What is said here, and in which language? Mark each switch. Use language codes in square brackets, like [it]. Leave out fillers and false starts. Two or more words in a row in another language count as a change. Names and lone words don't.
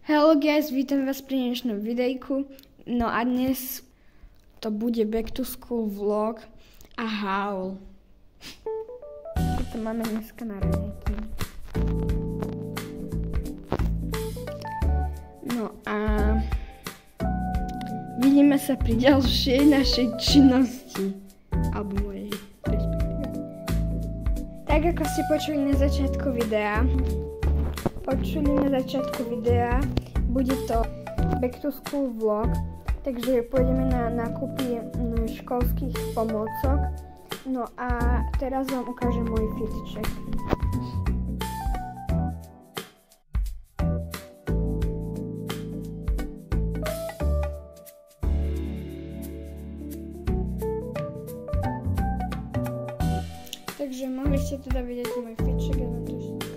[en] Hello guys, [sk] vítam vás pri dnešnom videjku. No a dnes to bude [en] back to school vlog [sk] a haul. Toto máme dneska na raňajky. No a vidíme sa pri ďalšej našej činnosti. Alebo mojej, respektíve. Tak ako ste počuli na začiatku videa, bude to [en] back to school vlog, [sk] takže pôjdeme na nákupy školských pomôcok. No a teraz vám ukážem môj [en] fit check. [sk] Takže mohli ste teda vidieť môj [en] fit check, [sk] ja vám to ešte